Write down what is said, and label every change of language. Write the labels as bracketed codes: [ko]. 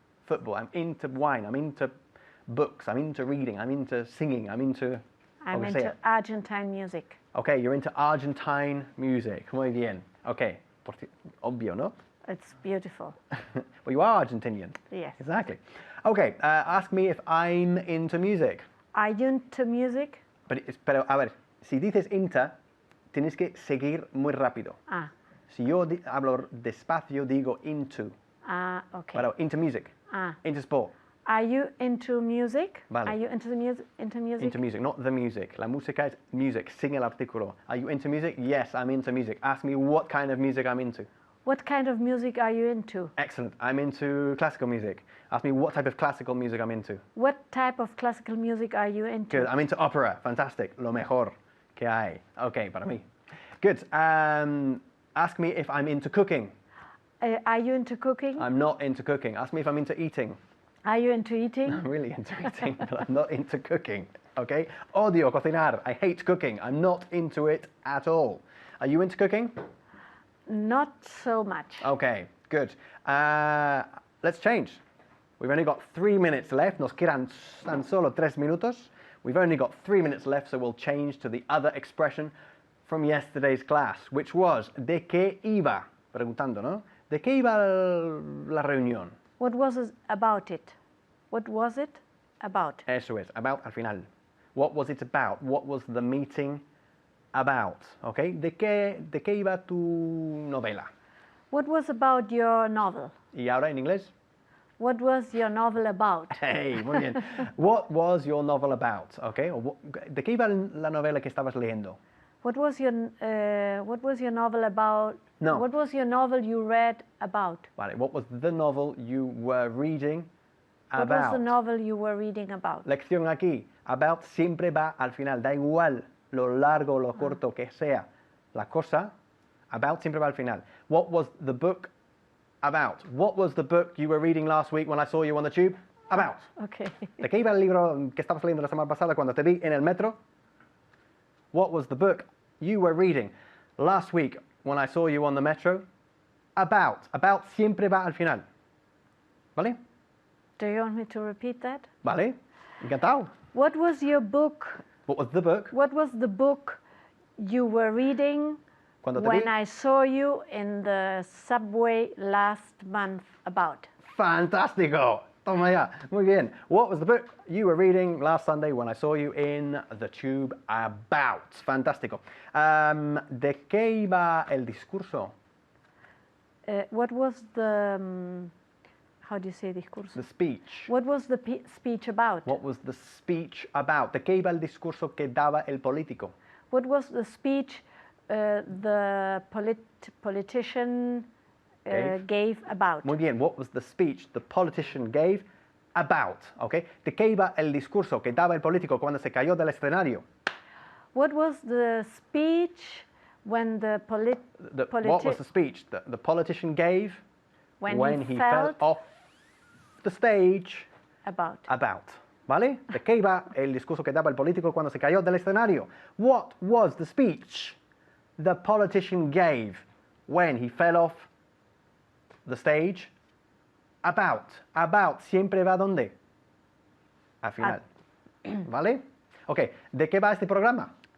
[en] football, I'm into wine, I'm into books, I'm into reading, I'm into singing, I'm into... I'm oh, say into it. Argentine music. Okay, you're into Argentine music. [es] Muy bien. Okay, obvio, no? [en] It's beautiful. Well, you are Argentinian. Yes. Exactly. Okay, ask me if I'm into music. Are you into music? [es] Pero, a ver, si dices into, tienes que seguir muy rápido. Ah, Si yo hablo despacio, digo into. [en] okay. [es] Pero [en] into music. Ah. Into sport. Are you into music? [es] Vale. [en] Are you into the music? Into music? Into music, not the music. [es] La música es [en] music. [es] Sin el artículo. [en] Are you into music? Yes, I'm into music. Ask me what kind of music I'm into. What kind of music are you into? Excellent. I'm into classical music. Ask me what type of classical music I'm into. What type of classical music are you into? Good. I'm into opera. Fantastic. [es] Lo mejor que hay. [en] Okay, [es] para mí. [en] Good. Ask me if I'm into cooking. Are you into cooking? I'm not into cooking. Ask me if I'm into eating. Are you into eating? I'm really into eating, but I'm not into cooking. Okay? [es] Odio cocinar. [en] I hate cooking. I'm not into it at all. Are you into cooking? Not so much. Okay, good. Let's change. We've only got 3 minutes left. [es] Nos quedan tan solo 3 minutos. [en] We've only got 3 minutes left, so we'll change to the other expression from yesterday's class, which was [es] ¿de qué iba? Preguntando, ¿no? ¿De qué iba la reunión? [en] What was it about it? What was it about? [es] Eso es, [en] about [es] al final. [en] What was it about? What was the meeting about? [es] Okay? ¿De qué iba tu novela? [en] What was about your novel? [es] Y ahora en inglés? [en] What was your novel about? [es] Hey, muy bien. [en] What was your novel about? Okay? [es] ¿De qué iba la novela que estabas leyendo? [en] What was your novel about? No. What was your novel you read about? [es] Vale, [en] what was the novel you were reading What about? was the novel you were reading about? [es] Lección aquí. About siempre va al final. Da igual lo largo o lo corto que sea la cosa. [en] About [es] siempre va al final. [en] What was the book about? What was the book you were reading last week when I saw you on the tube? About. Okay. [es] ¿De qué iba el libro que estabas leyendo la semana pasada cuando te vi en el metro? [en] What was the book you were reading last week when I saw you on the metro? [es] About. About siempre va al final. ¿Vale? [en] Do you want me to repeat that? [es] ¿Vale? Encantado. [en] What was your book? What was the book? What was the book you were reading [es] Cuando te [en] when [es] vi? [en] I saw you in the subway last month about? [es] Fantástico. Toma ya. Muy bien. [en] What was the book you were reading last Sunday when I saw you in the tube about? [es] Fantástico. ¿De qué iba el discurso? [en] What was the, how do you say discurso? The speech. What was the speech about? What was the speech about? [es] ¿De qué iba el discurso que daba el político? [en] What was the speech the politician gave about? [es] Muy bien. [en] What was the speech the politician gave about? Okay. [es] ¿De qué iba el discurso que daba el político cuando se cayó del escenario? [en] What was the speech when the What was the speech that the politician gave when he fell off the stage? about? About. ¿Vale? [es] ¿De qué iba el discurso que daba el político cuando se cayó del escenario? [en] What was the speech the politician gave when he fell off the stage? [es] About. About. Siempre va ¿dónde? Al final. ¿Vale? Ok. ¿De qué va este programa?